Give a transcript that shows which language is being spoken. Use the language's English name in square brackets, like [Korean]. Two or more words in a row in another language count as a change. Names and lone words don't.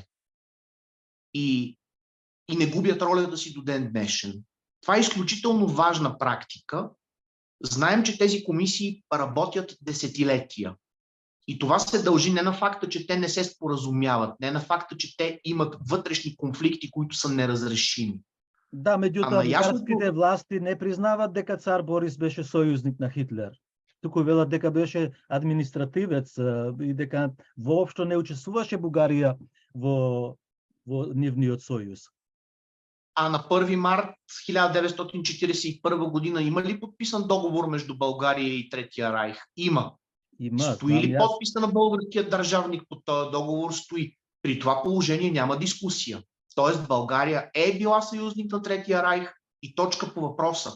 [Bulgarian] И не губят ролята си до ден днешен. Това е изключително важна практика. Знаем, че тези комисии работят десетилетия. И това се дължи не на факта, че те не се споразумяват, не на факта, че те имат вътрешни конфликти, които са неразрешими. [Macedonian] Да, меѓутоа бугарските власти не признават дека цар Борис беше сојузник на Хитлер. Туку велат дека беше административец и дека воопшто не учествуваше Бугарија во нивниот сојуз. [Bulgarian] А на 1 март 1941 година има ли подписан договор между България и Третия райх? Има. Стои ли подписа на българския държавник под този договор? Стои. При това положение няма дискусия. Тоест България е била съюзник на Третия райх и точка по въпроса.